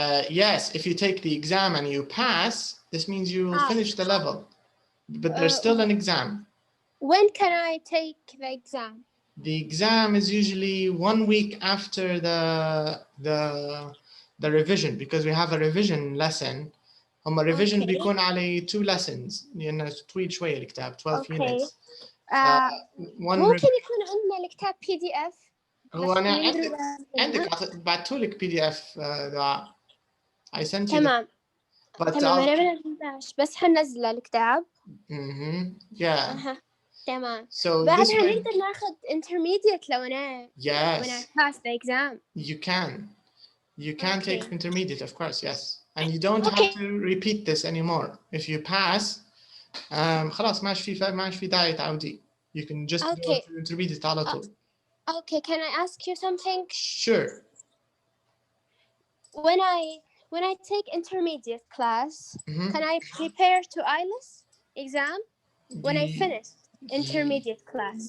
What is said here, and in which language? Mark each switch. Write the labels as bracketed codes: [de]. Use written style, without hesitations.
[en] Yes, if you take the exam and you pass, this means you will finish the level, but there's still an exam. When can I take the exam? The exam is usually 1 week after the revision, because we have a revision lesson. [ar] هم revision بيكون على 2 lessons لأنه طويل شوية الكتاب 12 units. ممكن يكون عندنا الكتاب PDF. هو أنا عندك بعتهولك PDF دعاء. [en] I sent you. [ar] تمام. تمام أنا بنبلاش بس حنزل الكتاب. [en] Yeah. [ar] تمام. [en] So [ar] بعدها نقدر ناخذ intermediate لو أنا. [en] Yes. When I pass the exam. You can take intermediate, of course, yes. And you don't have to repeat this anymore. If you pass, [ar] خلاص ما في داعي تعودي. [en] You can just go to intermediate [ar] على طول. [en] Okay, can I ask you something? Sure. When I take intermediate class, can I prepare to IELTS exam when I finish intermediate class?